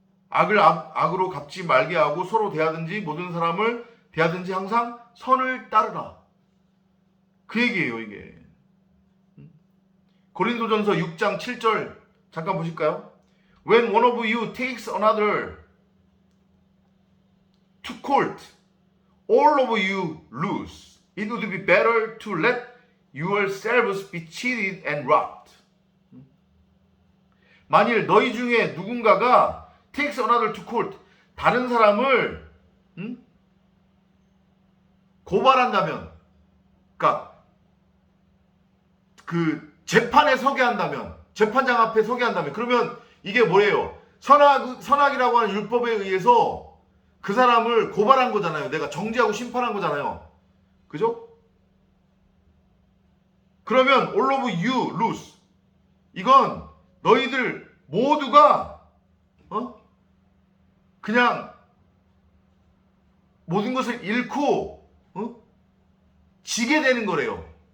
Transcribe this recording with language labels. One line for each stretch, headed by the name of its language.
Korean: 악을 악으로 갚지 말게 하고 서로 대하든지 모든 사람을 대하든지 항상 선을 따르라. 그 얘기예요, 이게. 고린도전서 6장 7절 잠깐 보실까요?
English: When one of you takes another to court, all of you lose. It would be better to let yourselves be cheated and robbed.
Korean: 만일 너희 중에 누군가가
English: takes another to court,
Korean: 다른 사람을 고발한다면, 그러니까 그 재판에 서게 한다면, 재판장 앞에 서게 한다면, 그러면 이게 뭐예요? 선악이라고 하는 율법에 의해서 그 사람을 고발한 거잖아요. 내가 정죄하고 심판한 거잖아요. 그죠? 그러면
English: all of you lose.
Korean: 이건 너희들 모두가 그냥 모든 것을 잃고 지게 되는 거래요.